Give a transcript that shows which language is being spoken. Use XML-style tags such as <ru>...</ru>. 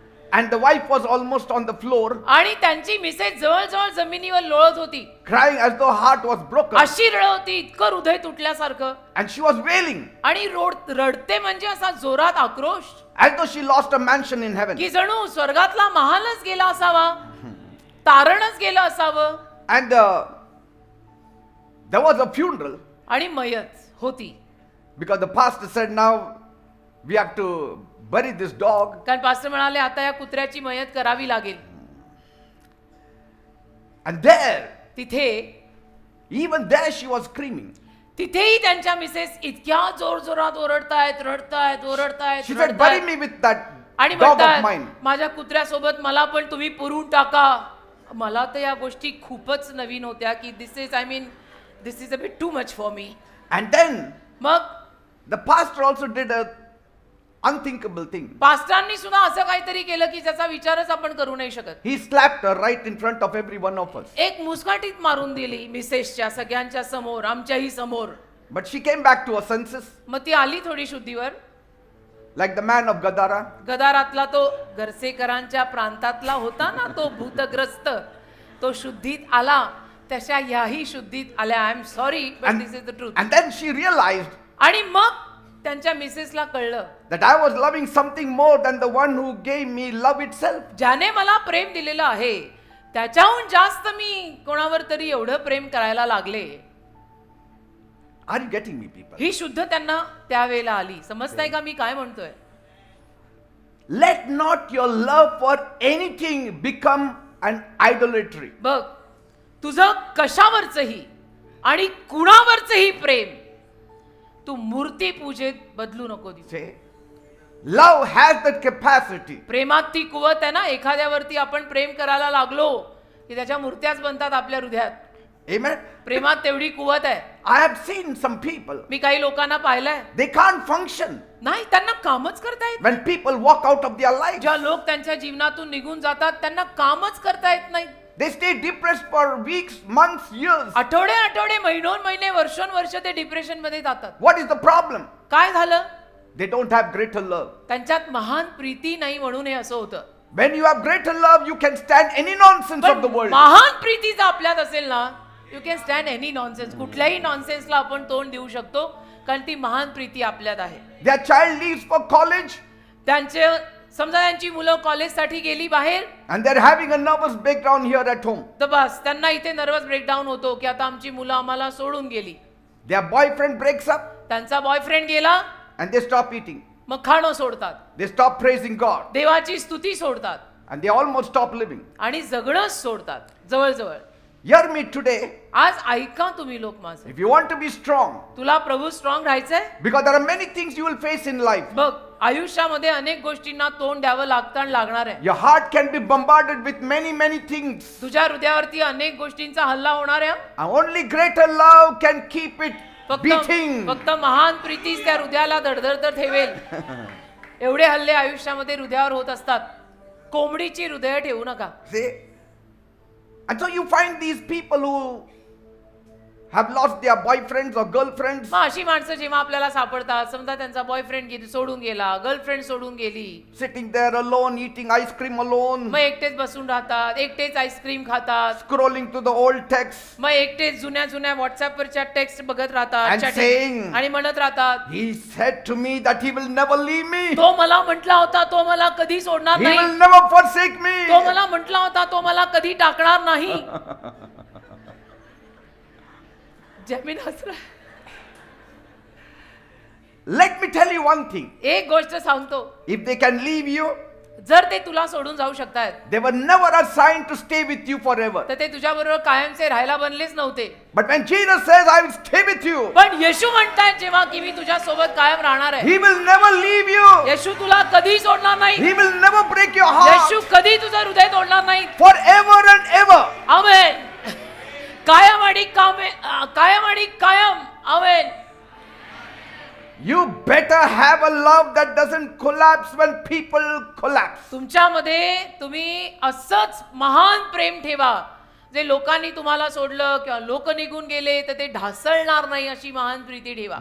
<en>And the wife was almost on the floor,</en> <mr>आणि त्यांची Mrs जवळजवळ जमिनीवर लोळत होती,</mr> <en>crying as though heart was broken.</en> <mr>अशी रडत होती, इतकं हृदय तुटल्यासारखं.</mr> <en>And she was wailing</en> <mr>आणि रडते म्हणजे असा जोरात आक्रोश,</mr> <en>as though she lost a mansion in heaven.</en> <mr>की जणू स्वर्गातला महालच गेला असावा, तारणच गेलं असावं.</mr> <en>And there was a funeral</en> <mr>आणि मयत होती.</mr> <en>because the pastor said, now we have to bury this dog.</en> <mr>कारण पास्टर म्हणाले आता या कुत्र्याची मयत करावी लागेल.</mr> <en>And there,</en> <mr>तिथे</mr> <en>even there she was screaming.</en> <mr>तिथेही त्यांच्या मिसेस इतक्या जोर जोरात ओरडतायत, रडतायत, ओरडतायत,</mr> <en>She said, bury</en> <mr>रडतायत.</mr> <en>me with that</en> <mr>आणि</mr> <en>dog of</en> <mr>म्हणतात</mr> <en>mine.</en> <mr>माझ्या कुत्र्यासोबत मला पण तुम्ही पुरून टाका. मला तर या गोष्टी खूपच नवीन होत्या की</mr> <en>This is a bit too much for me. And then</en> <mr>मग</mr> <en>the pastor also did a unthinkable thing.</en> <mr>पास्टरांनी सुद्धा असं काहीतरी केलं की ज्याचा विचारच आपण करू नाही शकत.</mr> <en>He slapped her right in front of every one of us.</en> <mr>एक मुस्काटीत मारून दिली मिसेसच्या सगळ्यांच्या समोर, आमच्याही समोर.</mr> <en>But she came back to her senses</en> <mr>मग ती आली थोडी शुद्धीवर.</mr> <en>like the man of Gadara.</en> <mr>गदारातला तो गर्सेकरांच्या प्रांतातला होता ना तो भूतग्रस्त, तो शुद्धीत आला. तशा याही शुद्धीत आल्या.</mr> <en>I am sorry but this is the truth. And then she realized</en> <mr>आणि मग त्यांच्या मिसेसला कळलं</mr> <en>that I was loving something more than the one who gave me love itself.</en> <mr>ज्याने मला प्रेम दिलेलं आहे त्याच्याहून जास्त मी कोणावर तरी एवढं प्रेम करायला लागले.</mr> <en>Are you getting me, people?</en> <mr>ही शुद्ध त्यांना त्यावेळेला आली. समजताय का मी काय म्हणतोय.</mr> <en>Let not your love for anything become an idolatry.</en> <mr>बघ तुझं कशावरचंही आणि कुणावरचंही प्रेम तू मूर्ती पूजेत बदलू नको.</mr> <en>Say, love has that capacity.</en> <mr>प्रेमात ती कुवत आहे ना. एखाद्यावरती आपण प्रेम करायला लागलो की त्याच्या मूर्त्याच बनतात आपल्या हृदयात.</mr> <en>Amen.</en> <mr>प्रेमात तेवढी कुवत आहे.</mr> <en>I have seen some people,</en> <mr>मी काही लोकांना पाहिलंय</mr> <en>they can't function</en> <mr>नाही, त्यांना कामच करता येत.</mr> <en>when people walk out of their lives.</en> <mr>ज्या लोक त्यांच्या जीवनातून निघून जातात त्यांना कामच करता येत नाही.</mr> <en>They stay depressed for weeks, months, years.</en> <mr>आठवडे आठवडे, महिने, वर्षोनवर्ष ते डिप्रेशन मध्ये जातात.</mr> <en>What is the problem?</en> <mr>काय झालं.</mr> <en>They don't have greater love.</en> <mr>त्यांच्यात महान प्रीती नाही म्हणून हे असं होतं.</mr> <en>When you have greater love, you can stand any nonsense of the</en> <mr>पण</mr> <en>world.</en> <mr>महान प्रीती जर आपल्यात असेल ना,</mr> <en>You can stand any nonsense.</en> <mr>कुठल्याही नॉनसेन्सला आपण तोंड देऊ शकतो कारण ती महान प्रीती आपल्यात आहे.</mr> <en>their child leaves for college</en> <mr>त्यांचे समजा त्यांची मुलं कॉलेजसाठी गेली बाहेर,</mr> <en>and they're having a nervous breakdown here at home.</en> <mr>तर बस त्यांना इथे नर्वस ब्रेकडाऊन होतो की आता आमची मुलं आम्हाला सोडून गेली.</mr> <en>Their boyfriend breaks up</en> <mr>त्यांचा बॉयफ्रेंड गेला,</mr> <en>and they stop eating.</en> <mr>मग खाणं सोडतात,</mr> <en>They stop praising God</en> <mr>देवाची स्तुती सोडतात</mr> <en>and they almost stop living.</en> <mr>आणि जगणंच सोडतात जवळजवळ.</mr> <en>Hear me today.</en> <mr>आज ऐका तुम्ही लोक माझे,</mr> <en>If you want to be strong,</en> <mr>तुला प्रभू स्ट्रॉंग राहायचंय,</mr> <en>because there are many things you will face in life.</en> <mr>बघ आयुष्यामध्ये अनेक गोष्टींना तोंड द्यावं लागतं आणि लागणार आहे.</mr> <en>Your heart can be bombarded with many things.</en> <mr>तुझ्या हृदयावरती अनेक गोष्टींचा हल्ला होणार आहे.</mr> <en>And only greater love can keep it beating.</en> <mr>फक्त महान प्रीतीच त्या हृदयाला धडधड ठेवेल. एवढे हल्ले आयुष्यामध्ये हृदयावर होत असतात. कोंबडीची हृदय ठेवू नका.</mr> <en>See? And so you find these people who have lost their boyfriends or girlfriends.</en> <mr>मग अशी माणसं जेव्हा आपल्याला सापडतात, समजा त्यांचा बॉयफ्रेंड सोडून गेला, गर्लफ्रेंड सोडून गेली,</mr> <en>Sitting there alone, eating ice cream alone,</en> <mr>मग एकटेच बसून राहतात, एकटेच आईस्क्रीम खातात,</mr> <en>scrolling to the old texts,</en> <mr>मग एकटेच जुन्या व्हॉट्सअपवरच्या टेक्स्ट बघत राहतात,</mr> <en>And chatting, saying,</en> <mr>आणि म्हणत राहतात,</mr> <en>he said to me that he will never leave me.</en> <mr>तो मला म्हटला होता तो मला कधी सोडणार</mr> <en>He</en> <mr>नाही,</mr> <en>will never forsake me.</en> <mr>तो मला म्हटला होता तो मला कधी टाकणार नाही. जमीन हसरा.</mr> <en>Let me tell you one thing.</en> <mr>एक गोष्ट सांगतो,</mr> <en>If they can leave you,</en> <mr>जर ते तुला सोडून जाऊ शकतात,</mr> <en>they were never assigned to stay with you forever.</en> <mr>तर ते तुझ्या बरोबर कायमचे राहायला बनलेच नव्हते.</mr> <en>But when Jesus says, I will stay with you,</en> <mr>पण येशू म्हणतायत जेव्हा की मी तुझ्या सोबत कायम राहणार आहे,</mr> <en>He will never leave you.</en> <mr>येशू तुला कधी सोडणार नाही,</mr> <en>He will never break your heart.</en> <mr>येशू कधी तुझं हृदय तोडणार नाही.</mr> <en>Forever and ever.</en> <mr>आमेन. कायम आणि कायम आणि कायम. आमेन.</mr> <en>You better have a love that doesn't collapse when people collapse.</en> <mr>तुमच्यामध्ये तुम्ही असंच महान प्रेम ठेवा, जे लोकांनी तुम्हाला सोडलं किंवा लोक निघून गेले तर ते ढासळणार नाही, अशी महान प्रीती ठेवा.</mr>